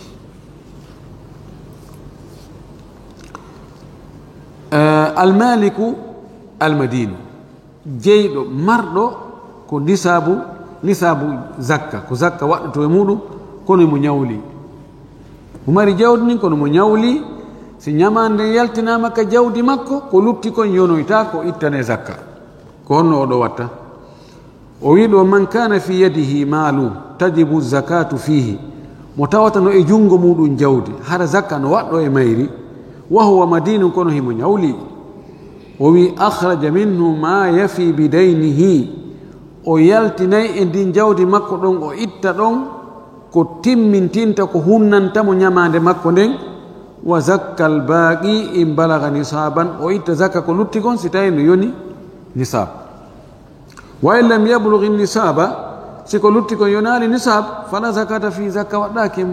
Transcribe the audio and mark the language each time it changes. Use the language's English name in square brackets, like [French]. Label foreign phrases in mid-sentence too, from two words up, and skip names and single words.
[Arabic] المالك المدين, [Fula] jeyɗo marɗo ko nisabu zakka, ko zakka waɗɗoto e muɗum kono mo ñawli, mo mari jawdi nin kono mo ñawli. si ñamande yaltinama ka jawdi makko ko lutti kon yonoyta ko ittane zakka, ko honno oɗo watta. o wi ɗo [Arabic] من كان في يده مال تجب الزكاة فيه, [Fula] mo tawata no e jungo muɗum jawdi hara zakka no waɗɗo e mayri, [Arabic] وهو مدين [Fula] kono himo ñawli. o wi [Arabic] أخرج منه ما يفي بدينه, [Fula] o yaltinay e ndin jawdi makko ɗon, o itta ɗon ko timmintinta ko hunnantamo ñamande makko nden. [Arabic] وزكى الباقي إن بلغ نصابا, [Fula] o itta zakka ko lutti kon si tawi no yoni nisab. [Arabic] وإن لم يبلغ نصابا, [Fula] si ko lutti kon yonali nisab [Arabic] فلا زكاة في, [Fula] zakka waɗɗakimo.